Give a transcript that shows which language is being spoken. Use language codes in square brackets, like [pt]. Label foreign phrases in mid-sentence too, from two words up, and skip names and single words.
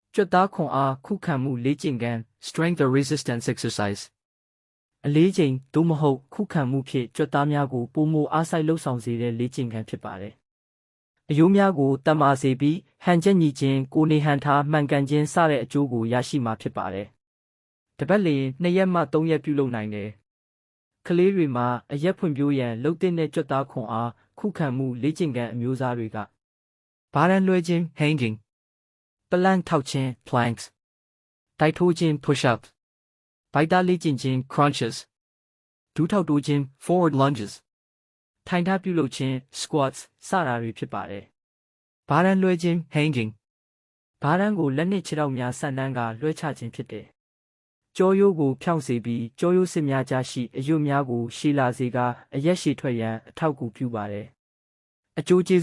[my] ကြွက်သားခွန်အားခုခံမှုလေ့ကျင့်ခန်း [en] strength or resistance exercise [my] အလေးချိန်သို့မဟုတ်ခုခံမှုဖြင့်ကြွက်သားများကိုပိုမိုအားစိုက်လှုပ်ဆောင်စေတဲ့လေ့ကျင့်ခန်းဖြစ်ပါတယ် ။အယိုးများကိုတတ်မာစေပြီးဟန်ချက်ညီခြင်းကိုယ်နေဟန်ထားမှန်ကန်ခြင်းစတဲ့အကျိုးကိုရရှိမှာဖြစ်ပါတယ်။တစ်ပတ် လျင်2 ရက်မှ3 ရက်ပြုလုပ်နိုင်တယ်။ကလေးတွေမှာအရက်ဖွံ့ဖြိုးရန်လှုပ်တဲ့ကြွက်သားခွန်အား ခုခံမှုလေ့ကျင့်ခန်းအမျိုးအစားတွေကဘားတန်းလွှဲခြင်း hanging ပလန့်ထောက်ခြင်း planks တိုက်ထိုးခြင်း push-up ဗိုက်သားလေ့ကျင့်ခြင်း crunches ဒူးထောက်တိုးခြင်း [en] forward lunges [my] ထိုင်ထားပြုလုပ်ခြင်း squats စတာတွေဖြစ်ပါတယ်။ဘားတန်းလွှဲခြင်း hanging ဘားတန်းကိုလက်နှင့်ခြေထောက်များဆန့်နှန်းကလွှဲချခြင်းဖြစ်တယ်။ကြောရိုးကို ဖြောင့်စေပြီးကြောရိုးစစ်များကြားရှိအယွတ်များကိုရှည်လာစေကာအရက်ရှည်ထွက်ရန်အထောက်အကူပြုပါတယ်။အကျိုးကျေး